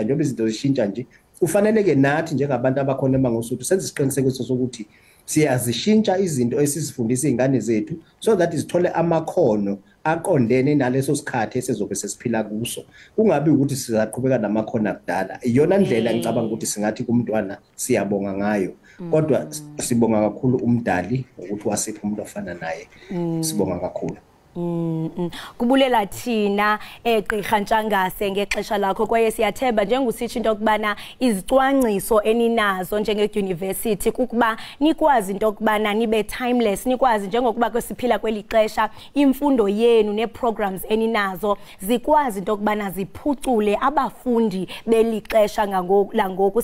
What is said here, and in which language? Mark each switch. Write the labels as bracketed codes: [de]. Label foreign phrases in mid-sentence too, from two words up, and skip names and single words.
[zu] Njengoba izinto zishintsha nje kufanele ke nathi njengabantu abakhona eMangosuthu senze isiqinisekiso sokuthi siyazishintsha izinto esizifundisa izingane zethu [en] so that [zu] zithole amakhono aqondene naleso sikhathi esizobe sesiphila kuso. Kungabi ukuthi sizaqhubeka namakhono akudala. Iyona ndlela ngicabanga ukuthi singathi kumntwana siyabonga ngayo. Kodwa sibonga kakhulu umdali ukuthi wasipha umuntu ofana naye. Sibonga kakhulu. [xh] Kubulela thina Gqirha Ntshangase ngexesha lakho kwaye siyathemba njengositsho into okubana izicwangciso eninazo njenge-university kukuba nikwazi into okubana nibe timeless, nikwazi njengokuba kwesiphila kweli xesha imfundo yenu ne-programs eninazo zikwazi into okubana ziphucule abafundi beli xesha langoku.